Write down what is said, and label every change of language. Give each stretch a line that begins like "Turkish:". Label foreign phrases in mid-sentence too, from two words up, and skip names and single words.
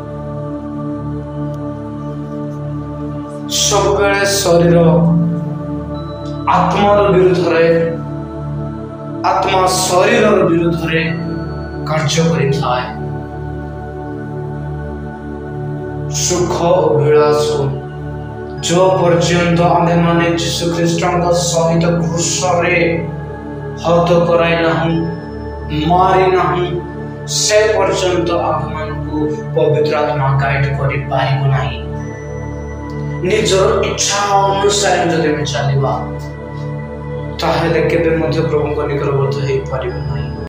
Odia: ସବୁବେଳେ ଶରୀର ଆତ୍ମାର ବିରୁଦ୍ଧରେ, ଆତ୍ମା ଶରୀରର ବିରୁଦ୍ଧରେ କାର୍ଯ୍ୟ କରିଥାଏ। ସୁଖ ଅଭିଳାଷ ଯେ ପର୍ଯ୍ୟନ୍ତ ଆମେ ମାନେ ଯୀଶୁ ଖ୍ରୀଷ୍ଟଙ୍କ ସହିତ କ୍ରୁଶରେ ହତ କରାଇ ନାହିଁ, ମାରି ନାହିଁ, ସେ ପର୍ଯ୍ୟନ୍ତ ଆମକୁ ପବିତ୍ର ଆତ୍ମା ଗାଇଡ୍ କରି ପାରିବ ନାହିଁ। ନିଜର ଇଚ୍ଛା ଅନୁସାରେ ଯଦି ଆମେ ଚାଲିବା ତାହାହେଲେ କେବେ ମଧ୍ୟ ପ୍ରଭୁଙ୍କ ନିକଟବର୍ତ୍ତୀ ହୋଇ ପାରିବା ନାହିଁ।